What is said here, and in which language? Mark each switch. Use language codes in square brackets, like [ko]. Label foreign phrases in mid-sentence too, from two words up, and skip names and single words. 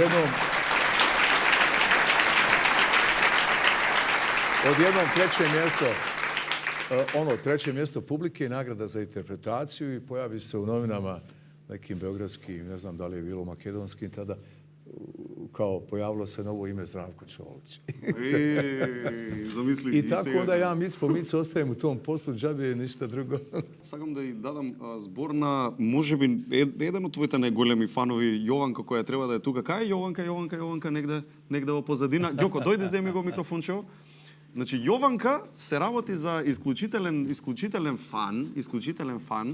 [bs] Odjednom treće mjesto publike, nagrada za interpretaciju i pojavi se u novinama nekim beogradskim, ne znam da li je bilo makedonskim tada, kao pojavilo se novo ime Zdravko Čolić. [mk] Замисли. [bs] I tako onda ja mic po mic ostajem u tom poslu, džabe ništa drugo. [mk] Сакам да ја дадам збор на, можеби, еден од твоите најголеми фанови, Јованка, која треба да е тука. Кај е Јованка, негде во позадина? Ѓоко, дојди, земи го микрофончево. Значи, Јованка се работи за исклучителен фан.